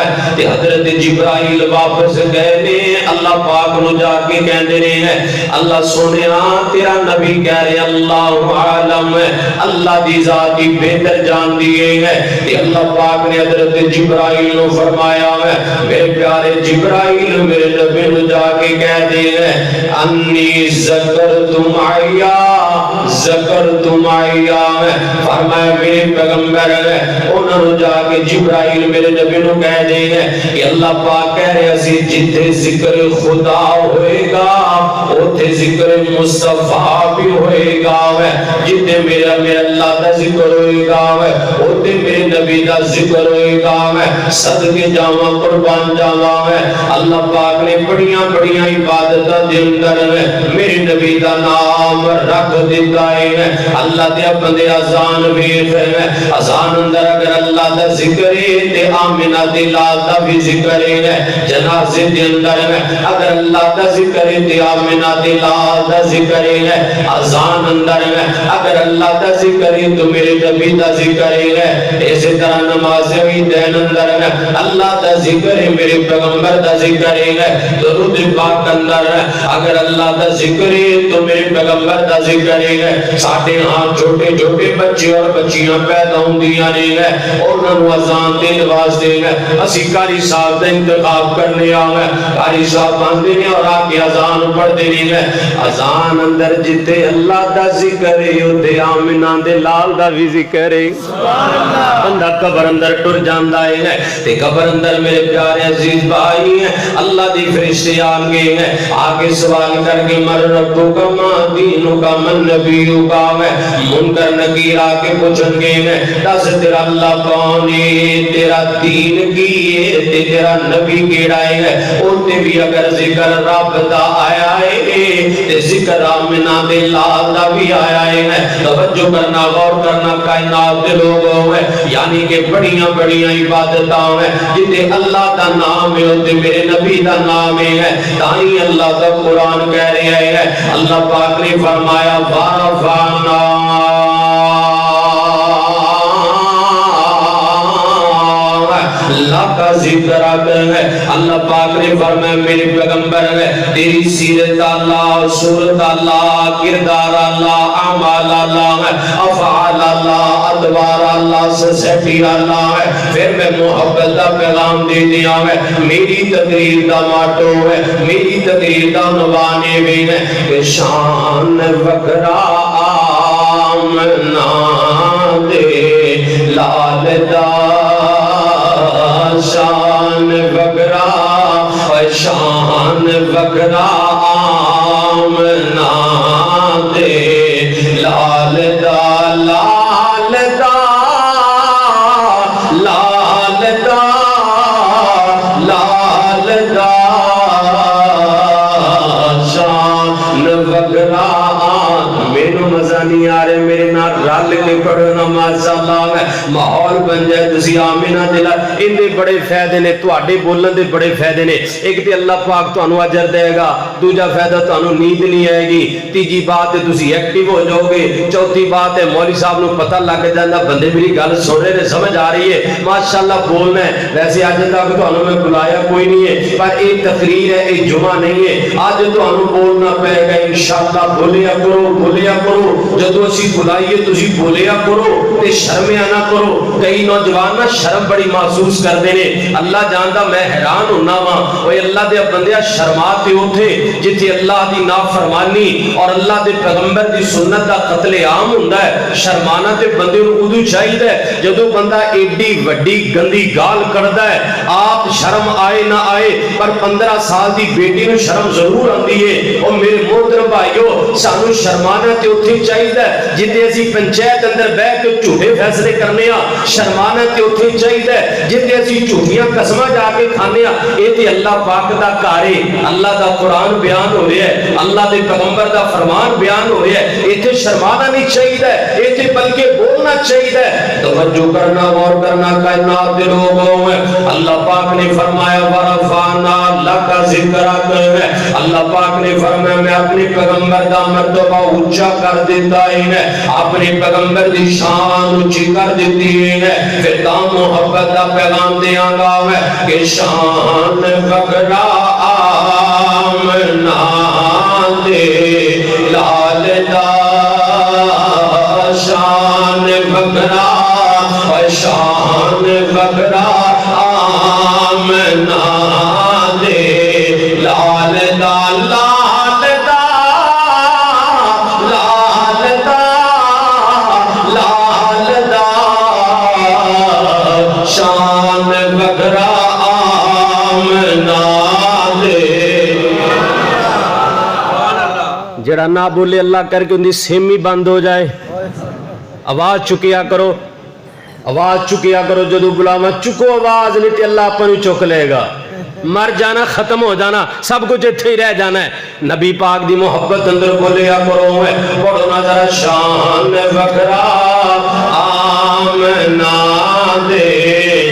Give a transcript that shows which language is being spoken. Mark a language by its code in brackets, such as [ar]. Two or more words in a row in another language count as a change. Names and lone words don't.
[pa] تے حضرت جبرائیل واپس گئے نے. اللہ پاک نو جا کے کہندے نے اللہ سونیا تیرا نبی کہہ رہے اللہ عالم ہے, اللہ دی ذات ہی بہتر جان دیے ہے. تے اللہ پاک نے حضرت جبرائیل نو فرمایا ہے میرے پیارے جبرائیل میرے نبی نو جا کے کہہ دے [ar] انی ذکرت معیا ذکرت معیا. [pa] فرمایا میرے پیغمبر انہاں نو جا کے جبرائیل میرے نبی نو کہہ دے کہ اللہ پاک کہہ رہے اسی جتھے ذکر خدا ہوئے گا اوتھے ذکر مصطفیٰ بھی ہوئے گا. جتھے میرا اللہ دا ذکر ہوئے گا اوتھے میرے نبی دا ذکر ہوئے گا. صدقے جاواں قربان جاواں. اللہ پاک نے بڑیاں بڑیاں عبادتاں دے اندر میرے نبی دا نام رکھ دیتا ہے. اللہ دے بندے اذان ویکھ اذان اندر اگر اللہ دا ذکر ہے تے آمنہ دے لال دا بھی ذکر ہے. جنازے دے اندر اگر اللہ دا ذکر ہے تے آمنہ دے لال دا ذکر ہے. اذان اندر اگر اللہ دا ذکر ہے تو میرے نبی دا ذکر ہے. اسی طرح نماز عیدین اندر اللہ دا ذکر ہے میرے پیغمبر دا ذکر ہے. درود پاک اندر اگر اللہ دا ذکر ہے تو میرے پیغمبر دا ذکر ہے. ساڈے ہاں چھوٹے چھوٹے بچے اور بچیاں پیدا ہوندیاں نے انہاں نوں اذان دین واسطے اسی قاری صاحب دا انتخاب کرنے آوے. قاری صاحب آندے نے اور آ کے اذان پڑھدے نے. اذان اندر جتے اللہ دا ذکر ہے اوتے آمنہ دے لال دا بھی ذکر ہے. [ar] سبحان اللہ. [pa] بندہ قبر اندر ٹر جاندا ہے تے قبر اندر میرے پیارے عزیز بھائی اللہ دی فرشتے آ گئے آگے سوال کر کے [ar] مر ربو کا ما دینو کا من نبیو کا. [pa] منکر نکیر آ کے پوچھن گے دس تیرا اللہ کون ہے, تیرا دین کی ہے, تیرا نبی کیڑا ہے. اوتے بھی اگر ذکر رب دا آیا ہے تے ذکر آمنہ دے لال دا بھی آیا ہے. توجہ کرنا غور کرنا کائنات دے لوگوں ہے یعنی کہ بڑیاں بڑیاں عبادتاں ہیں جتے اللہ دا نام ہے تے میرے نبی دا نام ہے. تاہی اللہ دا قرآن کہہ رہے ہیں اللہ پاک نے فرمایا [ar] وَرَفَعْنَا لَكَ ذِكْرَكَ. [pa] اللہ پاک نے فرمایا میرے پیغمبر تیری سیرت اللہ, صورت اللہ, کردار اللہ, اعمال اللہ, افعال اللہ, ادوار اللہ, سوسائٹی اللہ ہے. [ur] پھر میں محبت کا پیغام دے دیا ہے. [pa] میری تقریر دا ماٹو ہے, میری تقریر دا عنوان بھی ہے کہ شان وکرا آمنہ دے لال دا شان وکرا شان وکرا آمنہ دے لال دا لال دا لال دا لال دا شان وکرا. میرے مزہ نہیں آ رہے میرے نال رل کے پڑھو نا ماشاءاللہ ماحول بن جائے تسی آمینہ دلا. اندے بڑے فائدے نے تواڈے بولن دے بڑے فائدے نے. ایک تے اللہ پاک تانوں اجر دے گا, دوجا فائدہ تانوں نیند نہیں آئے گی, تیجی بات ہے تسی ایکٹیو ہو جاؤ گے, چوتھی بات ہے مولوی صاحب نوں پتہ لگ جاندا بندے میری گل سن رہے نے سمجھ آ رہی ہے ماشاءاللہ بولنا ہے. ویسے اج تک تانوں میں بلایا کوئی نہیں ہے پر ایک تقریر ہے, ایک جمعہ نہیں ہے. اج تانوں بولنا پے گا انشاءاللہ بولیا کرو جدو اسی بلائیے تسی بولیا کرو تے شرمیا نہ کرو. کئی نوجوان نہ شرم بڑی [ur] محسوس کرتے ہیں. [pa] اللہ جاندا میں حیران ہونا وا اوے اللہ دے بندیا شرما تے اوتھے جتھے اللہ دی نافرمانی اور اللہ دے پیغمبر دی سنت دا قتل عام ہوندا ہے. شرمانا تے بندے نوں اودوں چاہیے جدو بندہ ایڈی وڈی گندی گال کردا ہے. آپ شرم آئے نہ آئے پر 15 سال دی بیٹی نوں شرم ضرور آندی ہے. او میرے محترم بھائیو سانو شرمانا تے اوتھے چاہیے جتھے اسی پنچایت اندر بیٹھ کے جھوٹے فیصلے کرنے ہاں. شرمانا تے اوتھے چاہیے جتھے اسی جھوٹیاں قسماں جا کے کھانے ہاں. اے تے اللہ پاک دا کار ہے. اللہ دا قرآن بیان ہو رہا ہے, اللہ دے پیغمبر دا فرمان بیان ہو رہا ہے. ایتھے شرمانا نہیں چاہیے, ایتھے بلکہ بولنا چاہیے. توجہ کرنا غور کرنا کائنات دے لوگوں میں اللہ پاک نے فرمایا [ar] ورفعنا لک ذکرک. [pa] اللہ پاک نے فرمایا میں اپنے پیغمبر دا مرتبہ اونچا کر دیتا ہے, اپنے پیغمبر دی شان اونچی کر دیتی ہے. پھر تا محبت دا پیغام دیاں گا کہ شان وکرا آمنا دے لال دا شان وکرا شان وکرا آمنا دے لال دا لال دا لال دا لال دا شان وکرا آمنا دے. جڑا نہ بولے اللہ کر کے ان دی سیمی بند ہو جائے. آواز چکیا کرو, آواز چکیا کرو. جدو بلاوا چکو آواز نہیں تے اللہ اپنی چک لے گا. مر جانا, ختم ہو جانا, سب کچھ اتھے ہی رہ جانا ہے. نبی پاک دی محبت اندر بولیا کرو پڑھو نا ذرا شان وکرا آمنا دے.